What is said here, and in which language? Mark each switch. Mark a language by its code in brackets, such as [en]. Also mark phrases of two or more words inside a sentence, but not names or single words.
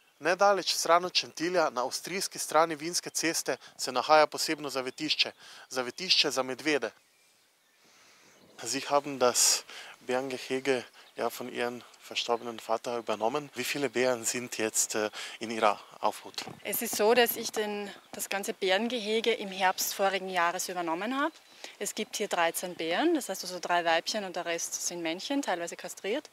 [sl] Nedaleč stran od Šentilja, na avstrijski strani Vinske ceste, se nahaja posebno zavetišče za medvede. [de] Sie haben das Bärengehege ja von Ihrem verstorbenen Vater übernommen. Wie viele Bären sind jetzt in Ihrer Aufhut? Es ist so, dass ich das ganze Bärengehege im Herbst vorigen Jahres übernommen habe. Es gibt hier 13 Bären, das heißt also 3 Weibchen und der Rest sind Männchen, teilweise kastriert.